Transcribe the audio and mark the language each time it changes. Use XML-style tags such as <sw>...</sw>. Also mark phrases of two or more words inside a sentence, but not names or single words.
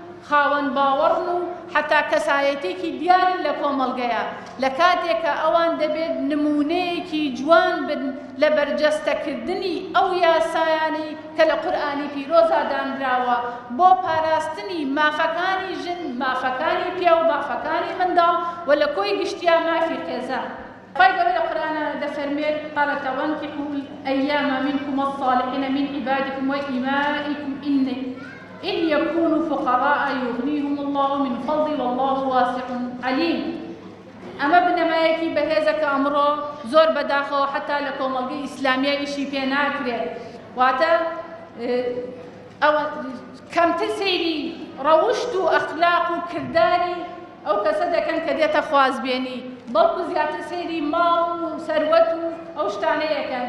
<ckb>خاوەن باوەڕن و حتا کەسایەتێکی دیارن لە کۆمەڵگەیە لە کاتێکە ئەوان دەبێت نمونەیەکی جوان بن لە بەرجەستەکردنی ئەو یاسایانی کە لە قورئانی پیرۆزا دانراوە بۆ پاراستنی مافەکانی ژن، مافەکانی پیا و مافەکانی منداڵ و لە کۆی گشتیا مافی خێزان. خی گەورە لە قورئانە دەفەرمێت</ckb> <ar>قالت وانكحوا الأيام منكم الصالحين من عبادكم وإمائكم إن يكونوا فقراء يغنيهم الله من فضله والله واسع عليم.</ar> <ckb>ئەمە بنەمایەکی بەهێزە کە ئەمڕۆ زۆر بەداخەوە حتا لە کۆمەڵگەی ئیسلامیە ئیشی پێ ناکرێت. واتە ئەوە کەمتر سەیری ڕەوشت و ئەخلاق و کرداری ئەو کەسە دەکەن کە دێتە خوازبێنی، بەڵکو زیاتر سەیری ماڵ و سەروەت و ئەو شتانەیەکەن.</ckb>